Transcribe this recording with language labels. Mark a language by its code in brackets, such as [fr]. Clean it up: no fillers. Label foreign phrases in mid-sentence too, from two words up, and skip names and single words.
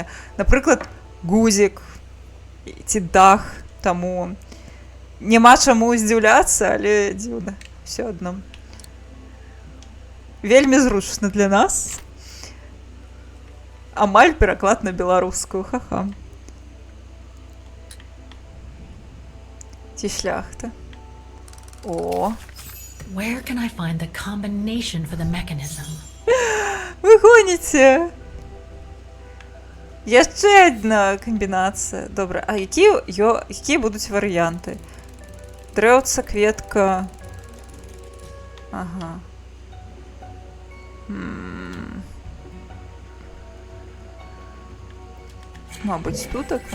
[be] Напрыклад, гузік ці дах, таму няма чаму здзіўляцца, але дзіўна, ўсё адно. Вельмі зручна для нас. Амаль пераклад на беларускую, ха-ха. Ці шляхта. О! [en] Where can I find the combination for the mechanism? [be] Вы гоніце! Яшчэ адна камбінацыя. Добра, а якія будуць варыянты? Дрэўца, кветка... Ага. Мабыць, тутака?